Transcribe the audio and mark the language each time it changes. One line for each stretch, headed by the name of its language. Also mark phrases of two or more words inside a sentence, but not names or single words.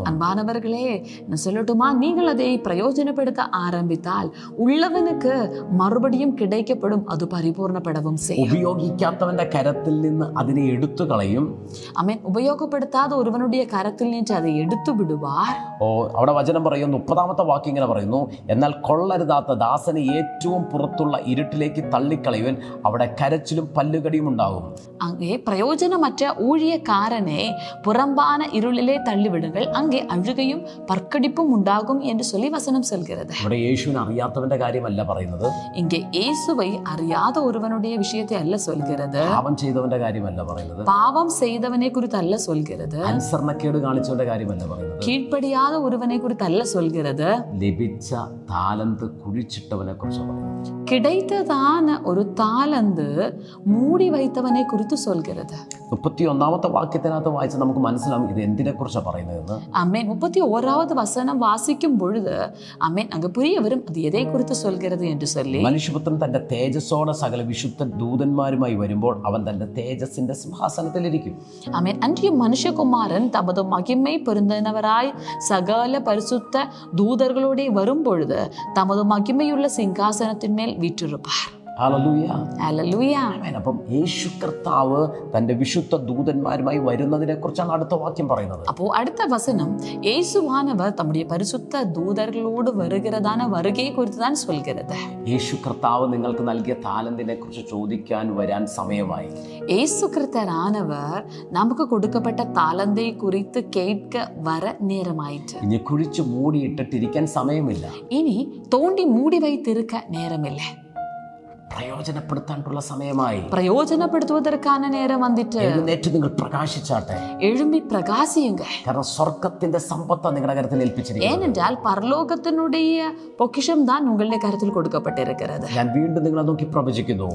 Tamil: அன்பானவர்களே, நான் சொல்லட்டுமா, நீங்கள் அதை பிரயோஜனப்படுத்த ஆரம்பித்தால் உள்ளவனுக்கு மறுபடியும் கிடைக்கப்படும், அது பரிபூர்ணப்படவும் செய்யும்.
Malayalam: ഉപയോഗിക്കാത്തവന്റെ കരത്തിൽ നിന്ന് അതിനെ എടുത്തു കളയും. ആമേൻ. ഉപയോഗപ്പെടുത്താതെ ഒരുവനുடைய കരത്തിൽ നിന്ന് அதை എടുത്തു വിടുവാർ. അവിടെ വചനം പറയുന്നു, 30ാമത്തെ വാക്യം ഇങ്ങനെ പറയുന്നു, എന്നാൽ കൊള്ളരുതാത്ത ദാസനെ ഏറ്റവും പുറത്തുള്ള ഇരുട്ടിലേക്ക് തള്ളിക്കളയുവൻ, അവിടെ കരച്ചിലും പല്ലുകടിയും ഉണ്ടാകും.
Tamil: அங்கே பிரயோஜனமற்ற ஊழியக்காரனை புறம்பான இருளிலே தள்ளிவிடுங்கள், அங்கே அழுகையும் பற்கடிப்பும் உண்டாகும் என்று சொல்லி வசனம் சொல்கிறது.
Malayalam: ഇവിടെ യേശുവിനെ അറിയാത്തവന്റെ കാര്യമല്ല പറയുന്നത്.
Tamil: இங்கே இயேசுவை அறியாத ஒருவனுடைய விஷயத்தை அல்ல சொல்கிறது.
Malayalam: പാപം ചെയ്തവന്റെ കാര്യമല്ല പറയുന്നത്.
Tamil: பாவம் செய்தவனை குறித்து அல்ல சொல்கிறது.
Malayalam: അനുസരണക്കേട് കാണിച്ചവന്റെ കാര്യമല്ല പറയുന്നത്.
Tamil: கீழ்ப்படியாத ஒருவனை குறித்து அல்ல சொல்கிறது.
Malayalam: ലഭിച്ച താലന്ത് കുഴിച്ചിട്ടവനെ കുറിച്ച് പറയുന്നത്.
Tamil: கிடைத்ததான ஒரு தாலந்து மூடி வைத்தவனை குறித்து சொல்கிறது.
Malayalam: 31ാമത്തെ വാക്യത്തിനകത്ത് വായിച്ച് നമുക്ക് മനസ്സിലാവും ഇത് എന്തിനെ കുറിച്ചാണ് പറയുന്നതെന്ന്. ആമേൻ.
Tamil: 31வது வசனம் வாசிக்கும் பொழுது, ஆமேன், அங்க புரிய வரும் அது எதை குறித்து சொல்கிறது என்று சொல்லி.
Malayalam: മനുഷ്യപുത്രൻ തന്റെ തേജസ്സോടെ സകല വിശുദ്ധ ദൂതന്മാരുമായി വരുമ്പോൾ അവൻ തന്റെ തേജസ്സിന്റെ സിംഹാസനത്തിലിരിക്കും.
Tamil: ஆமேன். அன்றைய மனுஷகுமாரன் தமது மகிமை பொருந்தினவராய் சகல பரிசுத்த தூதர்களோட வரும் பொழுது தமது மகிமையுள்ள சிங்காசனத்தின் மேல் வீற்றிருப்பார்.
Malayalam: അപ്പം യേശു കർത്താവ് തന്റെ വിശുദ്ധ ദൂതന്മാരുമായി വരുന്നതിനെ കുറിച്ചാണ് അടുത്ത വാക്യം പറയുന്നത്. അപ്പോൾ അടുത്ത വസനം
Tamil: இயேசுவானவர் தம்முடைய பரிசுத்த தூதர்களோடு வருகிறதான வருகையை குறித்து தான் சொல்கிறது.
Malayalam: യേശു കർത്താവ് നിങ്ങൾക്ക് നൽകിയ താലന്തിനെ കുറിച്ച് ചോദിക്കാൻ വരാൻ സമയമായി.
Tamil: இயேசு கிறிஸ்தரானவர் நமக்கு கொடுக்கப்பட்ட தாளந்தை குறித்து கேட்க வர நேரமாயிற்று.
Malayalam: ഇനി കുഴിച്ച് മൂടിയിട്ടിരിക്കാൻ സമയമില്ല.
Tamil: இனி தோண்டி மூடி வைத்திருக்க நேரமில்லை.
Malayalam: പ്രയോജനപ്പെടുത്താനുള്ള സമയമായി. പ്രയോജനപ്പെടുത്തുവதற்கான നേരം വന്നിട്ട് എഴുന്നേറ്റ് നിങ്ങൾ പ്രകാശിച്ചാട്ടെ.
Tamil: எழும்பி பிரகாசியுங்க.
Malayalam: കാരണം സ്വർഗത്തിന്റെ സമ്പത്ത് നിങ്ങളുടെ കരത്തിൽ ഏൽപ്പിച്ചിരിക്കുന്നു.
Tamil: ஏனென்றால் பரலோகத்தினுடைய பொக்கிஷம் தான் உங்களுடைய கருத்தில் கொடுக்கப்பட்டிருக்கிறது.
Malayalam: ഞാൻ വീണ്ടും നിങ്ങളെ നോക്കി പ്രവചിക്കുന്നു.